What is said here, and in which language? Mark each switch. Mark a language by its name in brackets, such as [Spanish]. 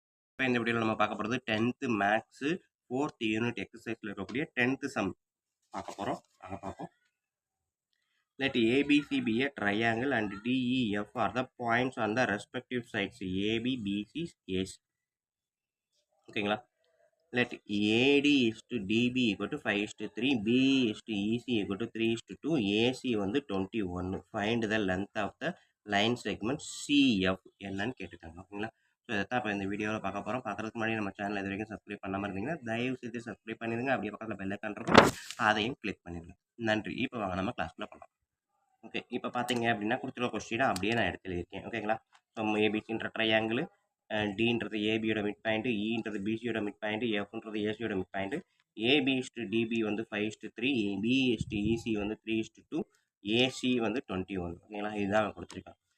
[Tamil] இப்போ இந்த வீடியோவில் நம்ம பார்க்க போகிறது 10th மேக்ஸு 4th யூனிட் எக்ஸசைஸில் இருக்கக்கூடிய 10th சம் பார்க்க போகிறோம். அதை பார்ப்போம். [English] Let ABC be a triangle and DEF are the points on the respective sides AB, BC, AC. [Tamil] ஓகேங்களா? [English] Let AD is to DB equal to 5 is to 3, B is to EC equal to 3 is to 2, AC வந்து 21. Find the length of the line segment CF [Tamil] என்னன்னு கேட்டுட்டாங்க. ஓகேங்களா? So இதைத்தான் இப்போ இந்த வீடியோவில் பார்க்க போகிறோம். பார்க்குறதுக்கு முன்னாடி நம்ம சேனல் இது வரைக்கும் சப்ஸ்கிரைப் பண்ணாமல் இருந்தீங்கன்னா தயவு செய்து சப்ஸ்கிரைப் பண்ணிடுங்க. அப்படியே பக்கத்தில் பெல் ஐக்கான் இருக்கும், அதையும் கிளிக் பண்ணிடுங்க. நன்றி. இப்போ வாங்க நம்ம கிளாஸ்க்குள்ள போகலாம். ஓகே, இப்போ பார்த்தீங்க அப்படின்னா கொடுத்துருக்க கொஸ்டினை அப்படியே நான் எடுத்து எழுதியிருக்கேன். ஓகேங்களா? So ஏபிசின்ற triangle, டின்றது ஏபியோட mid point, இன்றது பிசியோட mid point, எஃப்ன்றது ஏசியோட mid point, AB is to DP வந்து 5:3, பி இஸ்டு இசி வந்து 3:2, ஏசி வந்து 21. ஓகேங்களா? இதுதான் கொடுத்துருக்காங்க.